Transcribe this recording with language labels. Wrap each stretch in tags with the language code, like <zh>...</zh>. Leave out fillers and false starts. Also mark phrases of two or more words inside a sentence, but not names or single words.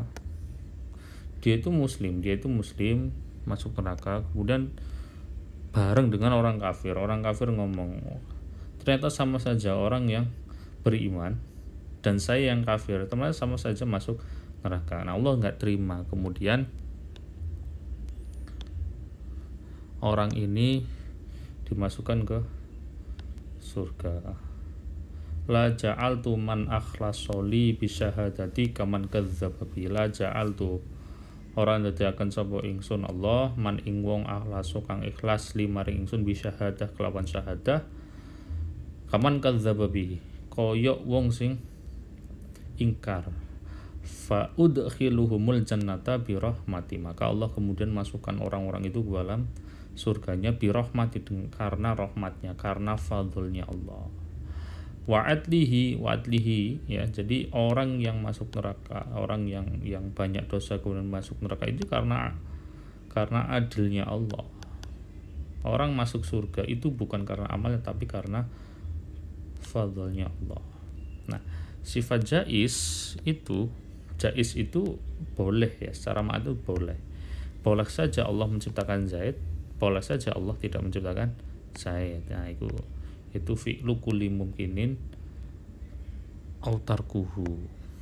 <id>Dia itu muslim masuk neraka, kemudian bareng dengan orang kafir ngomong, ternyata sama saja orang yang beriman dan saya yang kafir, ternyata sama saja masuk neraka. Nah, Allah nggak terima, kemudian orang ini dimasukkan ke surga.</id> <ar>لا جعلت من أخلص لي بشهادتي كمن كذب بي. لا جعلت,</ar> <jv>orang dadiaken sapa ingsun Allah man ing wong akhlasu kang ikhlas limaring ingsun bisyahadah kelawan syahadah,</jv> <ar>كمن كذب بي,</ar> <jv>kaya wong sing ingkar.</jv> <ar>فأدخلهم الجنة برحمتي,</ar> <id>maka Allah kemudian masukkan orang-orang itu ke dalam surganya</id> <ar>برحمتي,</ar> <id>karena rahmatnya, karena fadlnya Allah.</id> <ar>وعدله</ar> <id>ya, jadi orang yang masuk neraka, orang yang banyak dosa kemudian masuk neraka itu karena adilnya Allah. Orang masuk surga itu bukan karena amalnya, tapi karena fadlnya Allah. Nah, sifat jaiz itu boleh ya, secara makna boleh saja Allah menciptakan Zaid, boleh saja Allah tidak menciptakan Zaid. Nah, itu</id> <ar>فعل كل ممكن أو تركه.</ar>